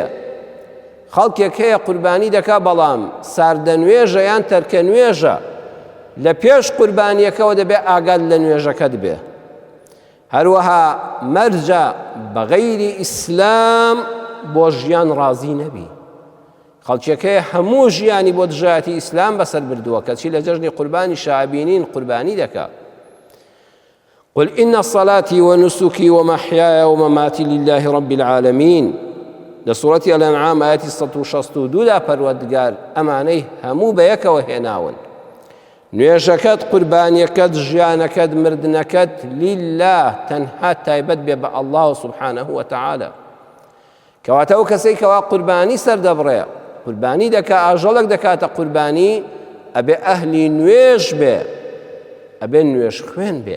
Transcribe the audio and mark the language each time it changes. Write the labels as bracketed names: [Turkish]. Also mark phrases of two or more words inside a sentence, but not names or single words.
[Central Kurdish] خەڵکێک هەیە قوربانی دەکا بەڵام ساردە نوێژە یان تەرکە نوێژە، لە پێش قوربانیەکەوە دەبێ ئاگاد لە نوێژەکەت بێ. هەروەها مەرجە بە غەیری ئیسلام بۆ ژیان ڕازی نەبی. خەڵکێک هەیە هەموو ژیانی بۆ دژایەتی ئیسلام بەسەر بردووە، کەچی لە جەژنی قوربانی شابینین قوربانی دەکا. [Arabic] قل إن صلاتي ونسكي ومحياي ومماتي لله رب العالمين. لسورة الأنعام آيات [Central Kurdish] 162 دا پروردگار ئەمانەی هەموو بە یەکەوە هێناون. نوێژەکەت قوربانیەکەت ژیانەکەت مردنەکەت لله تەنها تایبەت بێ بە [Arabic] ئەڵڵاه سوبحانەه وتەعالە. [Central Kurdish] کەواتە ئەو کەسەی کەوا قوربانی سەردەبڕێ قوربانی دەکا ئاژەڵێک دەکاتە قوربانی ئەبێ ئەهلی نوێژ بێ ئەبێ نوێژ خوێن بێ.